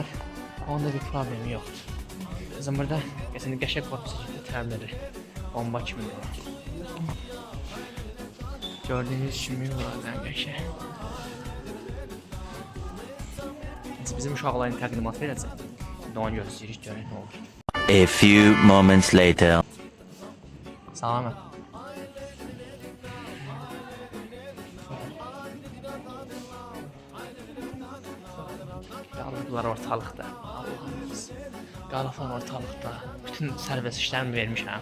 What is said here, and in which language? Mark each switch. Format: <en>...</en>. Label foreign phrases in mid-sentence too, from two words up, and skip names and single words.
<az>Onda bir problemi yoxdur. Bizim burada qəşəng korpusa getdi təmirli. Bomba kimi var. Gördüğünüz kimi buradan qəşəng. Bizim uşaqların təqdimat verəcək. Onu gözləyirik, görək nə olur.</az> <en>A few moments later.</en> <az>Salam. Qalıblar ortalıqda. Allah'ımız. Qalıblar ortalıqda. Bütün sərbəst işlərimi vermişəm.</az>